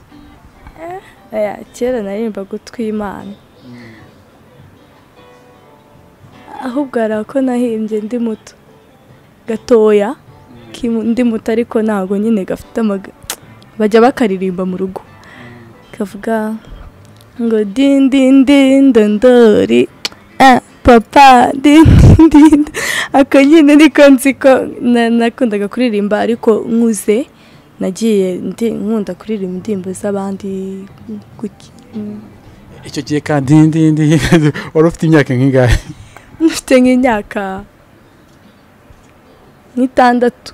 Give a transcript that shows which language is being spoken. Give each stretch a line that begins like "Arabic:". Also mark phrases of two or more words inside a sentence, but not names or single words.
Kinyarwanda: Kera naririmba gutwimana. Ahubwo arako nahimbye ndi muto gatoya, ndi muto ariko ntago nyine gafite bajya bakaririmba mu rugo kavuga ngo din din din ndondori papa din din akanyine niko nziko nakundaga kuririmba ariko nkuze nagiye nkunda kuririmba indirimbo z'abandi kuki icyo gihe kandi ndi wari ufite imyaka nk'ingahe? Mfite nk'imyaka 6.